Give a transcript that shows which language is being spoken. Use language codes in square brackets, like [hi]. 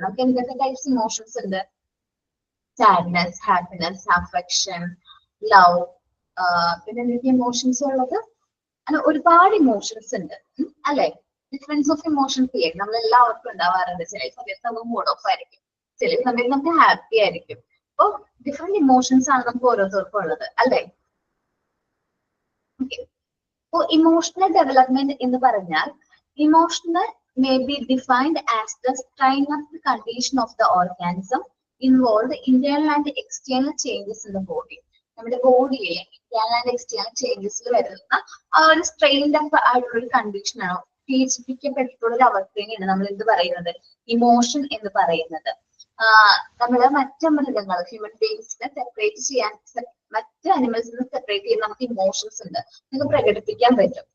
[ml] നമുക്ക് എന്തൊക്കെ types emotions ഉണ്ട്? സാഡ്നെസ്, ഹാപ്പിനെസ്, അഫെക്ഷൻ, ലവ്, പിന്നെ എന്തൊക്കെ ഇമോഷൻസ് ഉള്ളത്? അങ്ങനെ ഒരുപാട് ഇമോഷൻസ് ഉണ്ട് അല്ലെ? ഡിഫറൻസ് ഓഫ് ഇമോഷൻസ് ഇല്ലേ നമ്മൾ എല്ലാവർക്കും ഉണ്ടാവാറുണ്ട്. ചില സമയത്ത് നമുക്ക് മൂഡ് ഓഫ് ആയിരിക്കും, ചില സമയത്ത് നമുക്ക് ഹാപ്പി ആയിരിക്കും. അപ്പൊ ഡിഫറെന്റ് ഇമോഷൻസ് ആണ് നമുക്ക് ഓരോരുത്തർക്കും ഉള്ളത് അല്ലെ? അപ്പൊ ഇമോഷണൽ ഡെവലപ്മെന്റ് എന്ന് പറഞ്ഞാൽ [en] Emotional may be defined as the strain of the condition of the organism involved internal and external changes in the body. [ml] നമ്മുടെ ബോഡിയിലെ ഇന്റേണൽ ആൻഡ് എക്സ്റ്റേണൽ ചേഞ്ചസിൽ വരുന്ന ആ ഒരു സ്ട്രെയിൻഡ് ആയിട്ടുള്ള ഒരു കണ്ടീഷനാണോ, പീഡിപ്പിക്കപ്പെട്ടിട്ടുള്ള ഒരു അവസ്ഥയാണ് നമ്മൾ എന്ത് പറയുന്നത്? ഇമോഷൻ എന്ന് പറയുന്നത്. നമ്മള് മറ്റ് മൃഗങ്ങൾ, ഹ്യൂമൻ ബീങ്സിനെ സെപ്പറേറ്റ് ചെയ്യാൻ, മറ്റ് അനിമൽസിനെ സെപ്പറേറ്റ് ചെയ്യാൻ നമുക്ക് ഇമോഷൻസ് ഉണ്ട്, നമുക്ക് പ്രകടിപ്പിക്കാൻ പറ്റും.